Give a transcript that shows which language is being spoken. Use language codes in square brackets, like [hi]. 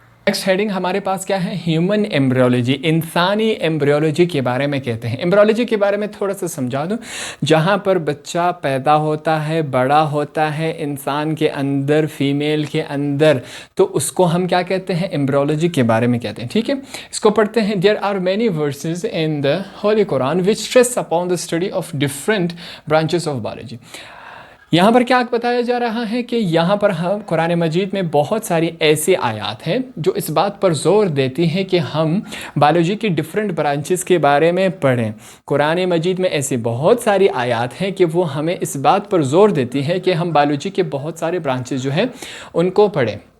[ur] Next heading ہمارے پاس کیا ہے؟ ہیومن ایمبریولوجی، انسانی ایمبریولوجی کے بارے میں کہتے ہیں. ایمبریولوجی کے بارے میں تھوڑا سا سمجھا دوں. جہاں پر بچہ پیدا ہوتا ہے، بڑا ہوتا ہے انسان کے اندر، فیمیل کے اندر، تو اس کو ہم کیا کہتے ہیں؟ ایمبریولوجی کے بارے میں کہتے ہیں. ٹھیک ہے. اس کو پڑھتے ہیں. [en] There are many verses in the holy Quran which stress upon the study of different branches of biology. [ur] یہاں پر کیا بتایا جا رہا ہے کہ یہاں پر ہم قرآن مجید میں بہت ساری ایسی آیات ہیں جو اس بات پر زور دیتی ہیں کہ ہم بایولوجی کی ڈفرینٹ برانچز کے بارے میں پڑھیں. قرآن مجید میں ایسی بہت ساری آیات ہیں کہ وہ ہمیں اس بات پر زور دیتی ہے کہ ہم بایولوجی کے بہت سارے برانچز جو ہیں ان کو پڑھیں.